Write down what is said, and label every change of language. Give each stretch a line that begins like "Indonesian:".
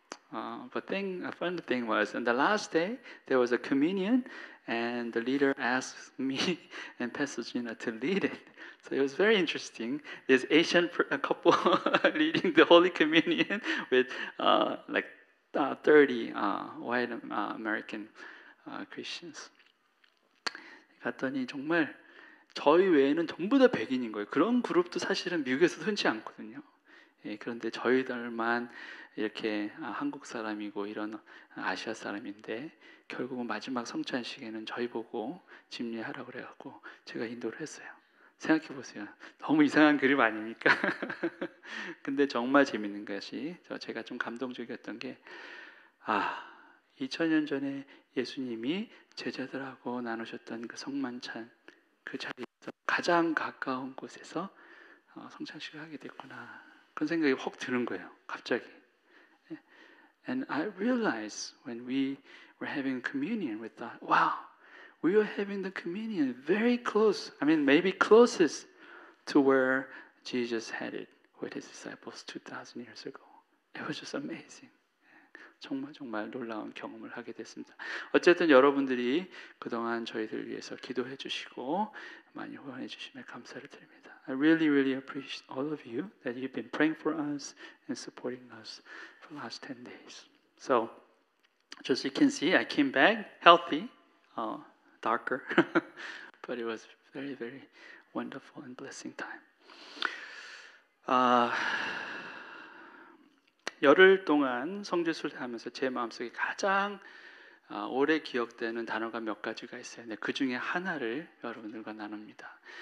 English: But a funny thing was, on the last day, there was a communion, and the leader asked me and Pastor Gina to lead it. So it was very interesting. This Asian couple leading the Holy Communion with 30 white American Christians.
Korean: 갔더니 정말 저희 외에는 전부 다 백인인 거예요. 그런 그룹도 사실은 미국에서 흔치 않거든요. 그런데 저희들만 이렇게 한국 사람이고 이런 아시아 사람인데 결국은 마지막 성찬식에는 저희 보고 집례하라고 그래갖고 제가 인도를 했어요. 생각해 보세요. 너무 이상한 그림 아닙니까? 근데 정말 재밌는 것이 제가 좀 감동적이었던 게 2000년 전에 예수님이 제자들하고 나누셨던 그 성만찬 그 자리에서 가장 가까운 곳에서 성찬식을 하게 됐구나. 그런 생각이 확 드는 거예요. 갑자기.
English: And I realized when we were having communion with God, wow, we were having the communion very close. I mean, maybe closest to where Jesus had it with his disciples 2,000 years ago. It was just amazing.
Korean: 정말 놀라운 경험을 하게 됐습니다. 어쨌든 여러분들이 그동안 저희들 위해서 기도해 주시고 많이 후원해 주시면 감사를 드립니다.
English: I really appreciate all of you that you've been praying for us and supporting us for the last 10 days. So, just you can see, I came back healthy, darker, but it was very wonderful and blessing time.
Korean: 열흘 동안 성지순례 하면서 제 마음속에 가장 오래 기억되는 단어가 몇 가지가 있어요. 근데 그 중에 하나를 여러분들과 나눕니다.